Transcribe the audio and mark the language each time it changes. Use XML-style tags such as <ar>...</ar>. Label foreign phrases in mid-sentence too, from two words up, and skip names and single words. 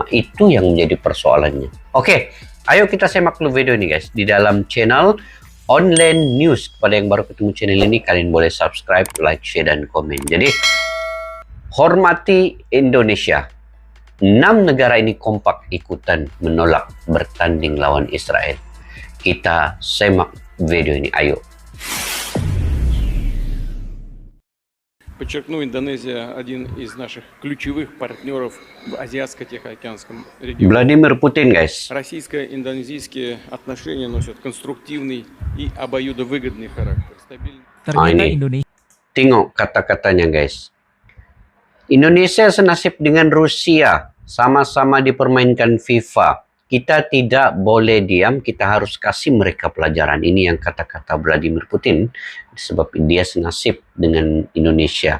<id>Itu yang menjadi persoalannya. Oke, ayo kita simak dulu video ini guys di dalam channel Online News. Kepada yang baru ketemu channel ini, kalian boleh</id> <en>subscribe, like, share,</en> <id>dan komen. Jadi, hormati Indonesia. 6 negara ini kompak ikutan menolak bertanding lawan Israel. Kita simak video ini, ayo.</id> <ru>Подчеркну, Индонезия один из наших ключевых партнеров в Азиатско-Тихоокеанском регионе.</ru> <id>Vladimir Putin, guys.</id> <ru>Российско-индонезийские отношения носят конструктивный и обоюдовыгодный характер.</ru> <id>Ternyata Indonesia Tengok kata-katanya, guys. Indonesia senasib dengan Rusia, sama-sama dipermainkan FIFA. Kita tidak boleh diam, kita harus kasih mereka pelajaran. Ini yang kata-kata Vladimir Putin, sebab dia senasib dengan Indonesia.</id>